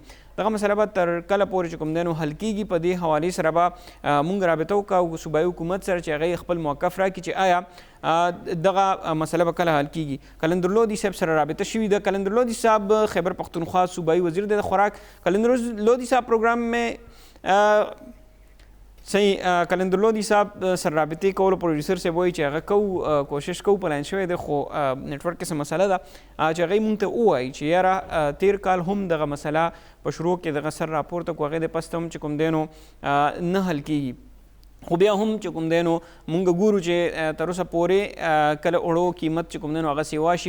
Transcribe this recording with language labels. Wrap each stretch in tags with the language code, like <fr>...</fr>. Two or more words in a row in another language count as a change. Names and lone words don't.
<ps>دغه مسله به تر کله پورې چې کوم دی نو حل کېږي، په دې حوالې سره به مونږ رابطه وکړو صوبایي حکومت سره چې هغې خپل موقف راکړي چې آیا دغه مسله به کله حل کېږي. کلندر لودي صاحب سره رابطه شوې ده. کلندر لودي صاحب خیبر پختونخوا صوبائی وزیر د خوراک. کلندر لودي صاحب</ps> <ur>پروگرام میں صحیح</ur> <ps>کلندر لودي صاحب سره رابطې کولو پروډیوسر صاحب وایي چې هغه کوشش کوو پلان شوی دی، خو نیټورک کې څه مسله ده چې هغوی مونږ ته ووایي چې یاره تیر کال هم دغه مسله په شروع کې دغه سر راپورته کړو، هغې د پسته هم چې کوم دی نو نه حل کېږي. خو بیا هم چې کوم دی نو مونږ ګورو چې تر اوسه پورې کله اوړو قیمت چې کوم دی نو هغه سیوا شي.</ps>